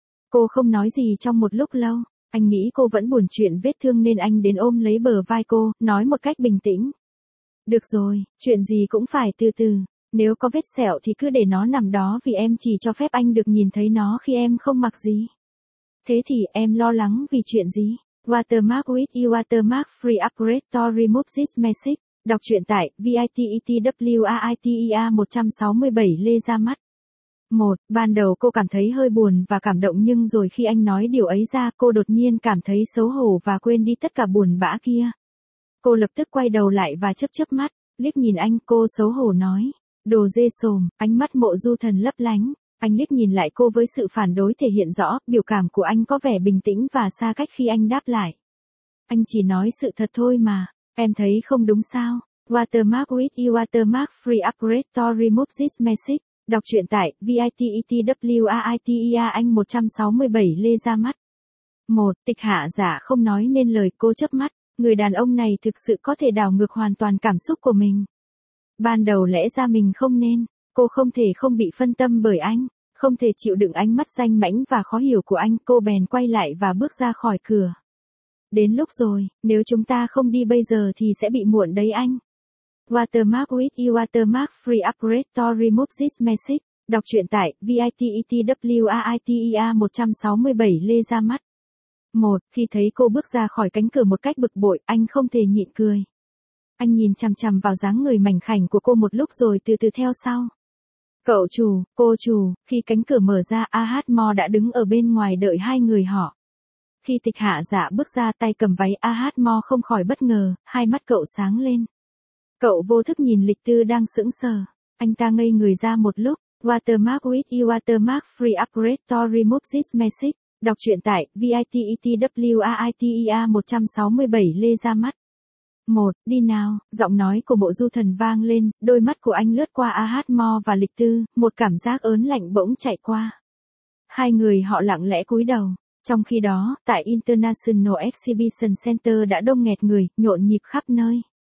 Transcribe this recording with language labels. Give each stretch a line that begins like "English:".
Vietnamese: Cô không nói gì trong một lúc lâu, anh nghĩ cô vẫn buồn chuyện vết thương nên anh đến ôm lấy bờ vai cô, nói một cách bình tĩnh. Được rồi, chuyện gì cũng phải từ từ, nếu có vết sẹo thì cứ để nó nằm đó vì em chỉ cho phép anh được nhìn thấy nó khi em không mặc gì. Thế thì em lo lắng vì chuyện gì?
English: Watermark with you watermark free upgrade to remove this message.
Vietnamese: Đọc truyện tại VITETWAITEA 167 lê ra mắt. 1. Ban đầu cô cảm thấy hơi buồn và cảm động nhưng rồi khi anh nói điều ấy ra cô đột nhiên cảm thấy xấu hổ và quên đi tất cả buồn bã kia. Cô lập tức quay đầu lại và chớp chớp mắt, liếc nhìn anh cô xấu hổ nói. đồ dê xồm, ánh mắt Mộ Du Thần lấp lánh, anh liếc nhìn lại cô với sự phản đối thể hiện rõ, biểu cảm của anh có vẻ bình tĩnh và xa cách khi anh đáp lại. Anh chỉ nói sự thật thôi mà, em thấy không đúng sao?
English: Watermark with you, watermark free upgrade to remove this message.
Vietnamese: Đọc truyện tại VITETWAITEA anh 167 Lê ra mắt. 1. Tịch Hạ giả không nói nên lời, cô chớp mắt, người đàn ông này thực sự có thể đảo ngược hoàn toàn cảm xúc của mình. Ban đầu lẽ ra mình không nên, cô không thể không bị phân tâm bởi anh, không thể chịu đựng ánh mắt danh mãnh và khó hiểu của anh, cô bèn quay lại và bước ra khỏi cửa. Đến lúc rồi, nếu chúng ta không đi bây giờ thì sẽ bị muộn đấy anh.
English: Watermark with you, watermark free upgrade to remove this message.
Vietnamese: Đọc truyện tại VITETWAITEA 167 Lê ra mắt. 1. Khi thấy cô bước ra khỏi cánh cửa một cách bực bội, anh không thể nhịn cười. Anh nhìn chằm chằm vào dáng người mảnh khảnh của cô một lúc rồi từ từ theo sau. Cậu chủ, cô chủ, khi cánh cửa mở ra, Ahatmo đã đứng ở bên ngoài đợi hai người họ. Khi Tịch Hạ Dạ bước ra tay cầm váy, Ahatmo không khỏi bất ngờ, hai mắt cậu sáng lên. Cậu vô thức nhìn Lịch Tư đang sững sờ. Anh ta ngây người ra một lúc.
English: Watermark with you, watermark free upgrade to remove this message.
Vietnamese: Đọc truyện tại VITETWAITEA 167 Lê ra mắt. 1. Đi nào, giọng nói của Mộ Du Thần vang lên, đôi mắt của anh lướt qua Ahatmo và Lịch Tư, một cảm giác ớn lạnh bỗng chạy qua. Hai người họ lặng lẽ cúi đầu. Trong khi đó, tại International Exhibition Center đã đông nghẹt người, nhộn nhịp khắp nơi.